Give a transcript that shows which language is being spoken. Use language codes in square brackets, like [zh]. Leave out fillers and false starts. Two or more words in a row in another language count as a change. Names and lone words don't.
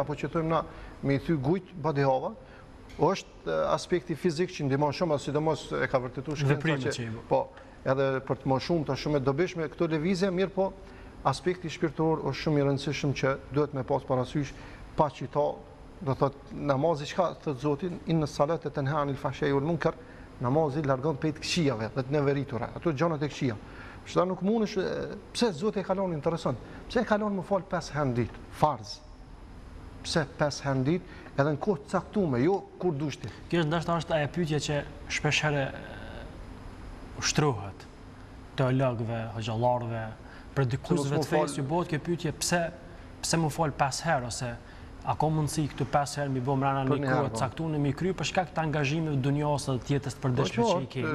[sq] qumja, apo që thojmë na me i thy gujt badihava, është aspekti fizik që ndihmon shumë, sidomos e ka vërtetuar shkenca që po, edhe për të më shumë të shumë e dobishme këto lëvizje, mirë po aspekti shpirtëror është shumë i rëndësishëm që duhet me pas parasysh pa qita, do thot namazi çka thot Zoti, [ar] إن الصلاة تنهى عن الفحشاء والمنكر, [sq] namazi largon pejt këqijave dhe të neveritura, ato gjanat e këqija. Shta nuk mundesh, pse Zoti e kalon interesant? Pse e kalon më fal 5 herë në ditë, farz? Pse 5 herë në ditë, edhe në kohë të caktuar, jo kur dush ti. Kjo ndoshta është ajo pyetje që shpesh herë ushtrohet teologëve, hoxhallarëve, predikuesve të fesë që bëhet kjo pyetje pse më fal 5 herë ose a ka mundësi këtu 5 herë mi bë mbrana një kohë të caktuar mi kry për shkak të angazhimeve dunjos dhe të jetës të përditshme që i kemi.